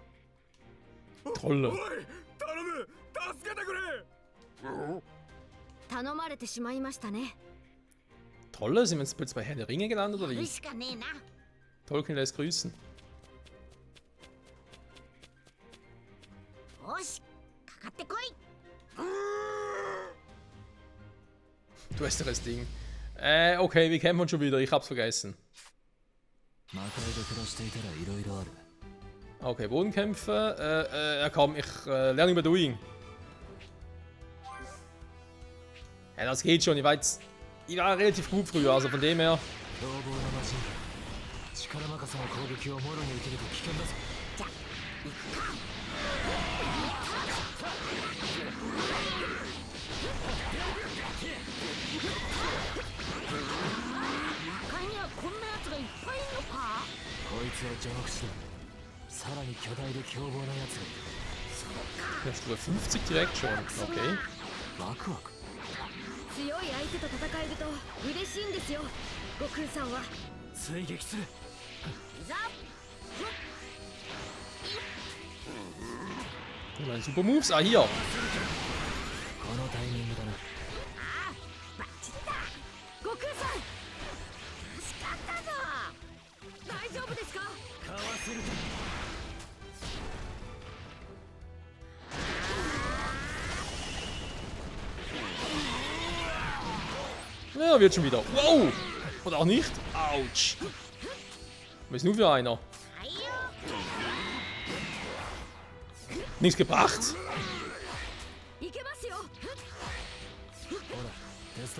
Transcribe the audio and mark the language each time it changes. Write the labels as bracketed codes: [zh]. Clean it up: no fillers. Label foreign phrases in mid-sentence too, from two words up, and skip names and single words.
[ja] Trolle 頼まれてしまいましたね。 [de] Tolle, sind wir jetzt plötzlich bei Herr der Ringe gelandet oder [ja] やる [de] wie? [ja] しかねえな。 [de] Tolkien lässt grüßen. [ja] よし、かかってこい。 [de] Du hast doch das Ding. Okay, wir kämpfen schon wieder. Ich hab's vergessen. [ja] 魔界で暮らしていたら色々ある。 [de] Okay, Bodenkämpfe. Komm, ich lerne über Doing. Ja, das geht schon. Ich war relativ gut früher, also von dem her. [ja] 凶暴な魔人だ。力任せの攻撃をもろに受けると危険だぞ。じゃ、行くか。中にはこんなやつがいっぱいいるのか。こいつは邪魔口だ。さらに巨大で凶暴なやつがいる。 [de] Jetzt über 50 direkt schon. Okay. [ja] ワクワク。強い相手と戦えると嬉しいんですよ、悟空さんは。追撃する。 [de] Meine [en] Super Moves. [de] Ah, hier. [ja] このタイミングだな。悟空さん、助かったぞ。大丈夫ですか。かわせると。 [de] Ja, wird schon wieder. Wow! Oder auch nicht. Autsch. Was ist nur für einer? Nichts gebracht. [ja] いけますよ。ほら、テストか。